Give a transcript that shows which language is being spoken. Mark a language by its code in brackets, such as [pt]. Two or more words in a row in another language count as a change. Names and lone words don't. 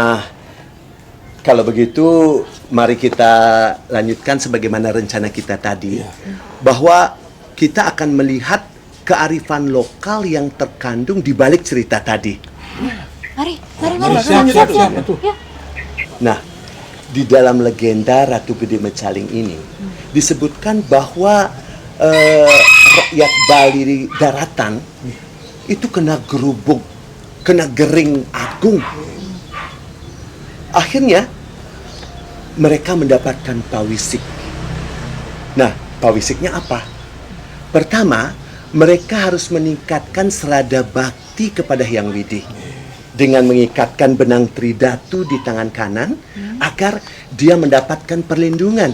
[id] Nah, Kalau begitu, mari kita lanjutkan sebagaimana rencana kita tadi, bahwa kita akan melihat kearifan lokal yang terkandung di balik cerita tadi. Mari. Siap. Ya. Nah, di dalam legenda Ratu Gede Mecaling ini disebutkan bahwa rakyat Bali daratan itu kena gerubuk, kena gering agung. Akhirnya mereka mendapatkan pawisik. Nah, pawisiknya apa? Pertama, mereka harus meningkatkan serada bakti kepada Hyang Widi dengan mengikatkan benang tridatu di tangan kanan agar dia mendapatkan perlindungan.